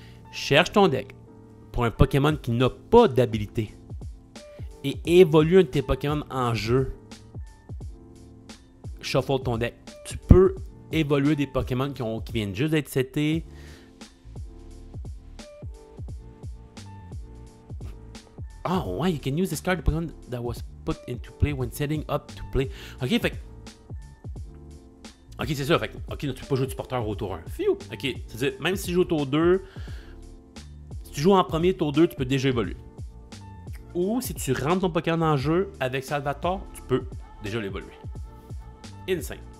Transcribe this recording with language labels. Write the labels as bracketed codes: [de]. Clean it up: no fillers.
[fr] Cherche ton deck pour un Pokémon qui n'a pas d'habilité et évolue un de tes Pokémon en jeu. Shuffle ton deck. Tu peux évoluer des Pokémon qui viennent juste d'être setés. Oh, ouais, [en] you can use this card Pokémon that was put into play when setting up to play. [fr] Ok, fait ok, c'est ça. Fait ok, tu peux pas jouer du porteur au tour 1. Phew! Ok, c'est-à-dire, même si tu joues au tour 2, si tu joues en premier, tour 2, tu peux déjà évoluer. Ou si tu rentres ton Pokémon en jeu avec Salvatore, tu peux déjà l'évoluer. Insane.